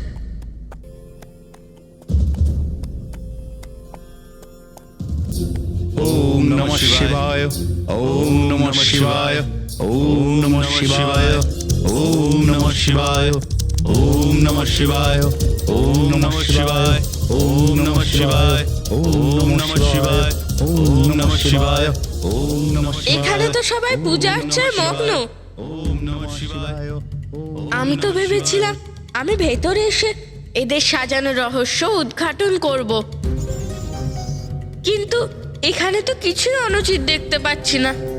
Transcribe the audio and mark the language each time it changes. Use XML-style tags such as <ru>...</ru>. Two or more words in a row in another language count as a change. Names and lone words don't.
<sa>ওম নমঃ শিবায়, ওম নমঃ শিবায়, ওম নমঃ শিবায়, ওম নমঃ শিবায়, ওম নমঃ শিবায়, ওম নমঃ শিবায়, ওম নমঃ শিবায়, ওম নমঃ শিবায়, ওম নমঃ শিবায়, ওম নমঃ শিবায়।</sa> <bn>এখানে তো সবাই পূজা অর্চনায় মগ্ন।</bn> <sa>ওম নমঃ শিবায়।</sa> <bn>আমি তো ভেবেছিলাম আমি ভেতরে এসে এদের সাজানো রহস্য উদ্ঘাটন করব, কিন্তু এখানে তো কিছুই অনুচিত দেখতে পাচ্ছি না।</bn>